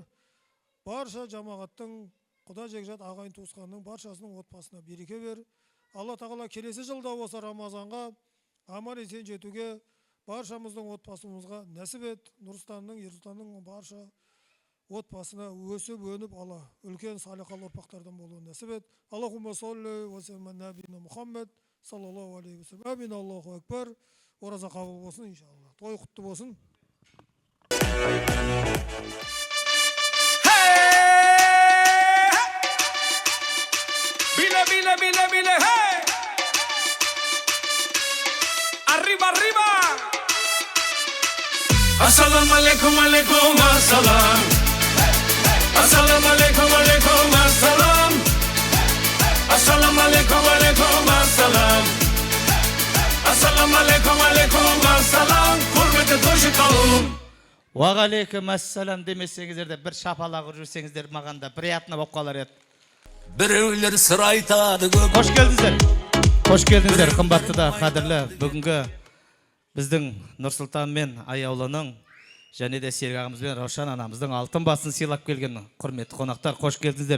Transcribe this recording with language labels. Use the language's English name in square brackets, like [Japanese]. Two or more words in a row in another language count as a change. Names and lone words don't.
[Kazakh] Барша жамағаттың, құда жекжат ағайын туысқанның баршасының отбасына береке бер. Алла Тағала келесі жылда осы Рамазанға аман есен жетуге баршамыздың отбасымызға нәсіп ет. Нұрстанның, Ерсұлтанның барша отбасына өсіп өніп Алла үлкен салиқалы ұрпақтардан болуын нәсіп ет. [Arabic] اللهم صل وسلم على نبينا محمد صلى الله عليه وسلم. آمين. الله أكبر. [Kazakh] Ораза қабыл болсын иншалла. Той құтты болсын. Bile, hey! [Spanish] Arriba, arriba! [Arabic] السلام عليكم، عليكم، السلام. السلام عليكم، عليكم، السلام. السلام عليكم، عليكم، السلام. السلام عليكم، عليكم، السلام. Hürmetli toşı kavum. [Kazakh] Уағалейкум ассалам демесеңіздер де бір шапалақ жүрсеңіздер маған да приятно болып қалар еді. Біреулер сыр айтады көп. Қош келдіңіздер. Қош келдіңіздер, қымбатты да қадірлі. Бүгінгі біздің Нұрсұлтан мен Аяулының және де Серік ағамыз бен Раушан анамыздың алтын басын сыйлап келген құрметті қонақтар, қош келдіңіздер.